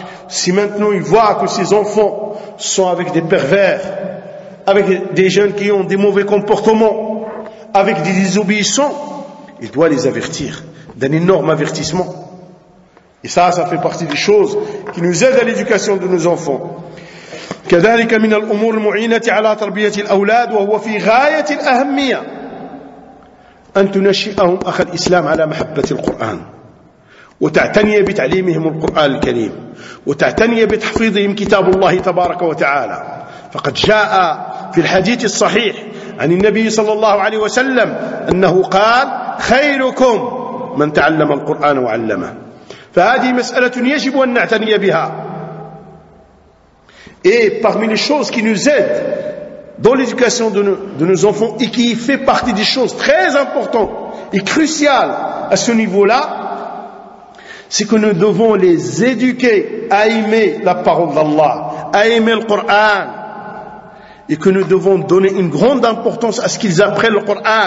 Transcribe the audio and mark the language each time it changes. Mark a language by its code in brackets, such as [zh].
[fr] Si maintenant il voit que ses enfants sont avec des pervers, avec des jeunes qui ont des mauvais comportements, avec des désobéissants, il doit les avertir d'un énorme avertissement. Et ça fait partie des choses qui nous aident à l'éducation de nos enfants. [ar] كذلك من الأمور المعينة على تربية الأولاد وهو في غاية الأهمية أن تنشئهم أخ الإسلام على محبة القرآن وتعتني بتعليمهم القرآن الكريم وتعتني بتحفيظهم كتاب الله تبارك وتعالى فقد جاء في الحديث الصحيح عن النبي صلى الله عليه وسلم أنه قال خيركم من تعلم القرآن وعلمه فهذه مسألة يجب أن نعتني بها. [fr] Et parmi les choses qui nous aident dans l'éducation de nos enfants et qui fait partie des choses très importantes et cruciales à ce niveau-là, c'est que nous devons les éduquer à aimer la parole d'Allah, à aimer le Coran, et que nous devons donner une grande importance à ce qu'ils apprennent le Coran.